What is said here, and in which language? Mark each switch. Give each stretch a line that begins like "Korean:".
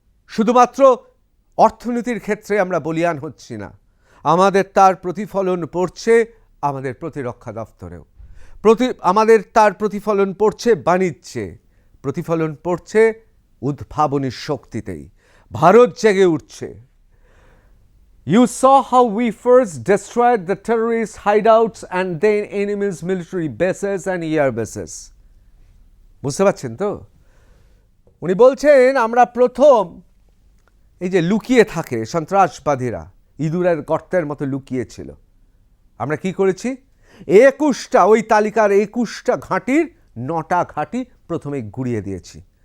Bangla: শুধুমাত্র অর্থনীতির ক্ষেত্রে আমরা বলিয়ান হচ্ছি না, আমাদের তার প্রতিফলন পড়ছে আমাদের প্রতিরক্ষা দপ্তরেও, আমাদের তার প্রতিফলন পড়ছে বাণিজ্যে, প্রতিফলন পড়ছে উদ্ভাবনী শক্তিতেই। ভারত জেগে উঠছে।
English: You saw how we first destroyed the terrorist hideouts and then enemies military bases and air bases.
Bangla: বুঝতে পারছেন তো? উনি বলছেন আমরা প্রথম এই যে লুকিয়ে থাকে সন্ত্রাসবাদীরা, ইঁদুরের গর্তের মতো লুকিয়েছিল, আমরা কি করেছি? 21টা, ওই তালিকার 21টা ঘাঁটির 9টা ঘাঁটি প্রথমে গুড়িয়ে দিয়েছি।